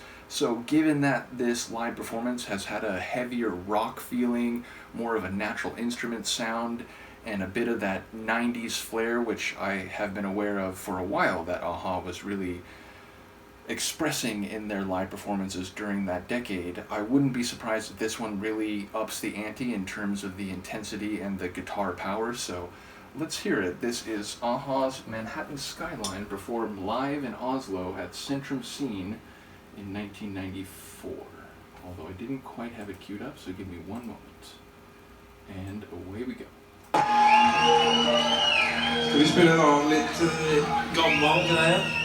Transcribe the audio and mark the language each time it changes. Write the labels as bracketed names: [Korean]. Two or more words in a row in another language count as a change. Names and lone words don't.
[English] So given that this live performance has had a heavier rock feeling, more of a natural instrument sound, and a bit of that 90s flair, which I have been aware of for a while that Aha was really expressing in their live performances during that decade, I wouldn't be surprised if this one really ups the ante in terms of the intensity and the guitar power, so let's hear it. This is Aha's Manhattan Skyline, performed live in Oslo at Sentrum Scene in 1994. Although I didn't quite have it queued up, so give me one moment. And away we go. [Norwegian] Skal vi spille en annen litt gammel greie?